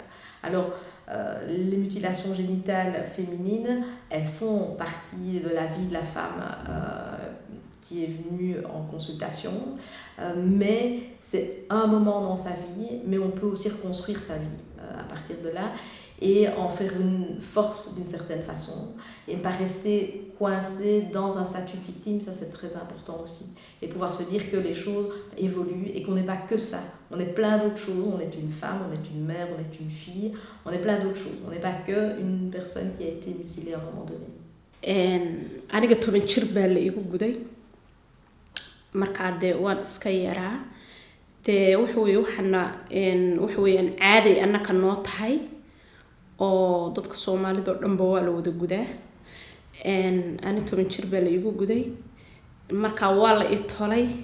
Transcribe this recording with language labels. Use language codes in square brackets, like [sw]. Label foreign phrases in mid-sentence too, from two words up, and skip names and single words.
[fr] Alors, les mutilations génitales féminines, elles font partie de la vie de la femme qui est venue en consultation, mais c'est un moment dans sa vie, mais on peut aussi reconstruire sa vie à partir de là et en faire une force d'une certaine façon et ne pas rester coincé dans un statut de victime, ça c'est très important aussi. Et pouvoir se dire que les choses évoluent et qu'on n'est pas que ça, on est plein d'autres choses, on est une femme, on est une mère, on est une fille, on est plein d'autres choses, on n'est pas que une personne qui a été mutilée à un moment donné. [so] aniga 10 jir baa la igu guday markaa dee waan iska yaraa dee waxaweyaan caaday annaka noo tahay oo dadka Soomaalida oo dhanba waa la wada gudaa ani 10 jir baa la igu guday markaa waa la ii tolay